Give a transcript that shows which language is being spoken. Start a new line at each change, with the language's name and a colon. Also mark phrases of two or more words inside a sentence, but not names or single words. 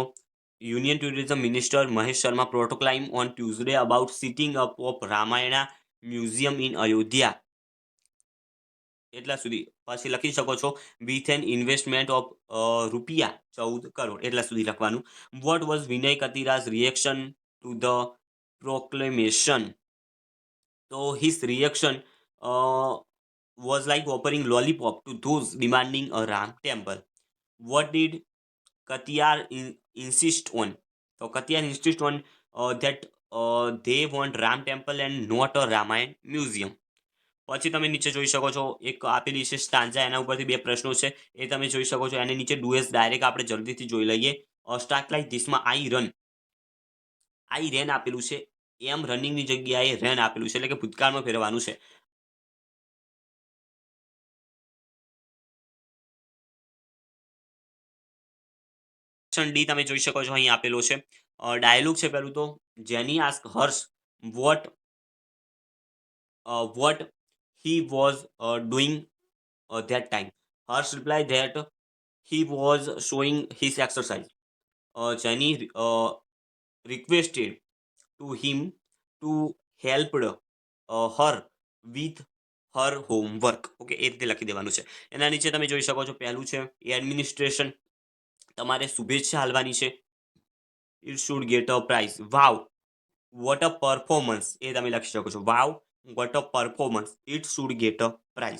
English: Union Tourism Minister Mahesh Sharma proclaimed on Tuesday about setting up of Ramayana museum in Ayodhya.
Gujarati: એટલા સુધી પછી લખી શકો છો
English: with an investment of
Gujarati: ₹14 કરોડ. એટલા સુધી લખવાનું.
English: What was Vinay Katiyar's reaction to the proclamation. તો his reaction was like offering lollipop to those demanding a Ram temple. What did Katiyar insist on? So Katiyar insist on that they want Ram temple and not a Ramayana museum.
Gujarati: પછી તમે નીચે જોઈ શકો છો એક આપેલી છે સ્ટાન્ઝા, એના ઉપરથી 2 પ્રશ્નો છે એ તમે જોઈ શકો છો. એની નીચે ડુએસ ડાયરેક્ટ આપણે જલ્દીથી જોઈ લઈએ.
English: start like this I ran
Gujarati: આપેલું છે. એમ રનિંગની જગ્યાએ રેન આપેલું છે એટલે કે ભૂતકાળમાં ફેરવાનું છે. ડી તમે જોઈ શકો છો અહીં આપેલો છે. ડાયલોગ છે પેલું તો
English: Jenny ask Harsh what he was doing that time. Harsh replied that he was showing his exercise. Jenny requested to him to help her with her homework.
Gujarati: ઓકે, એ રીતે લખી દેવાનું છે. એના નીચે તમે જોઈ શકો છો પહેલું છે એડમિનિસ્ટ્રેશન. તમારે શુભેચ્છા હાલવાની છે.
English: It should get a prize. Wow what a performance.
Gujarati: એ તમે લખી શકો છો.
English: Wow what a performance. It should get a prize.